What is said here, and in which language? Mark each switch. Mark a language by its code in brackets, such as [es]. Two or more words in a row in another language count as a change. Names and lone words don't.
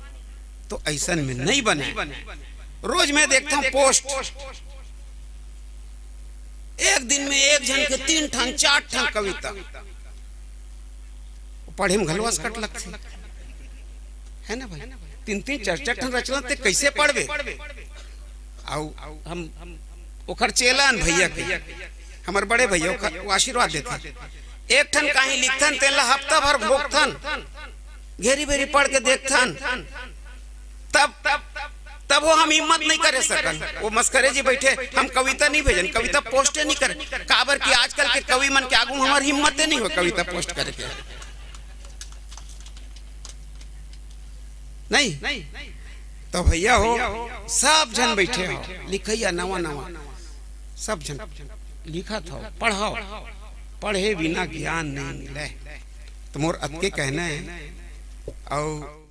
[hne] तो ऐसा में नहीं बने। रोज मैं देखता हूँ पोस्ट, एक दिन में एक जन के 3 ठन 4 ठन कविता पढ़े में घलवास कट लगती है ना भाई। 3-3 4-4 ठन रचना ते कैसे पढ़बे। आउ हम ओकर चेलन भैया के, हमार बड़े भैया वो आशीर्वाद देते, एक ठन कहीं लिखथन तेला हफ्ता भर भोगथन, घेरी बेरी पढ़ के देखथन, तब वो हम हिम्मत नहीं करे सकन। वो मस्करे जी बैठे हम कविता नहीं भेजन, कविता पोस्ट नहीं करे, काबर कि आजकल के कवि मन के आगू हमार हिम्मत नहीं हो कविता पोस्ट करे के। नहीं तो भैया हो सब जन बैठे हो लिखैया नवा नवा, सब जन लिखा था, पढ़ाओ, पढ़े बिना ज्ञान नहीं मिले। तो मोर अत के कहना है। और